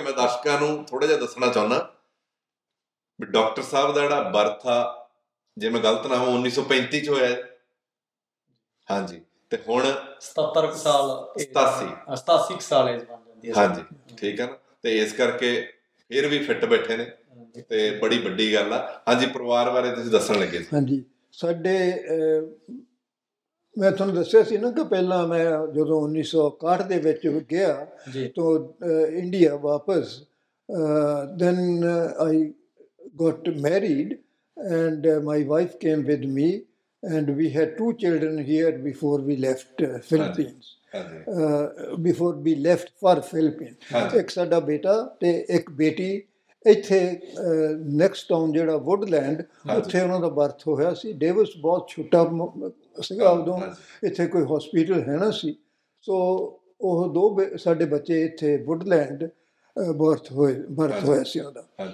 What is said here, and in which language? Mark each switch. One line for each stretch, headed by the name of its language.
Punjabi: ਮੈਂ ਦਰਸ਼ਕਾਂ ਨੂੰ ਥੋੜਾ ਜਿਹਾ ਦੱਸਣਾ ਚਾਹੁੰਦਾ ਵੀ ਡਾਕਟਰ ਸਾਹਿਬ ਦਾ ਜਿਹੜਾ ਬਰਥ ਆ, ਜੇ ਮੈਂ ਗਲਤ ਨਾ ਹੋਵਾਂ 1935 'ਚ ਹੋਇਆ। ਹਾਂਜੀ, ਤੇ ਹੁਣ 87 ਸਾਲ 87 ਸਾਲ ਏਜ ਬਣ ਜਾਂਦੀ ਹੈ। ਹਾਂਜੀ, ਠੀਕ ਹੈ ਨਾ, ਤੇ ਇਸ ਕਰਕੇ ਫਿਰ ਵੀ ਫਿੱਟ ਬੈਠੇ ਨੇ ਤੇ ਬੜੀ ਵੱਡੀ ਗੱਲ ਆ। ਹਾਂਜੀ, ਪਰਿਵਾਰ ਬਾਰੇ ਤੁਸੀਂ ਦੱਸਣ ਲੱਗੇ ਸੀ। ਹਾਂਜੀ, ਸਾਡੇ ਮੈਂ ਤੁਹਾਨੂੰ ਦੱਸਿਆ ਸੀ ਨਾ ਕਿ ਪਹਿਲਾਂ ਮੈਂ ਜਦੋਂ 1961 ਦੇ ਵਿੱਚ ਗਿਆ ਤਾਂ ਇੰਡੀਆ ਵਾਪਸ,
English: Then I got married and my wife came with me and we had 2 children here before we left Philippines, before we left for Philippines।
Punjabi: ਇੱਕ ਸਾਡਾ ਬੇਟਾ ਤੇ ਇੱਕ ਬੇਟੀ। ਇੱਥੇ ਨੈਕਸਟ ਟਾਊਨ ਜਿਹੜਾ ਵੁੱਡਲੈਂਡ, ਉੱਥੇ ਉਹਨਾਂ ਦਾ ਬਰਥ ਹੋਇਆ ਸੀ। ਡੇਵਿਸ ਬਹੁਤ ਛੋਟਾ ਸੀਗਾ ਉਦੋਂ, ਇੱਥੇ ਕੋਈ ਹਸਪੀਟਲ ਹੈ ਨਾ ਸੀ, ਸੋ ਉਹ 2 ਸਾਡੇ ਬੱਚੇ ਇੱਥੇ ਵੁੱਡਲੈਂਡ ਬਰਥ ਹੋਇਆ ਸੀ ਉਹਦਾ।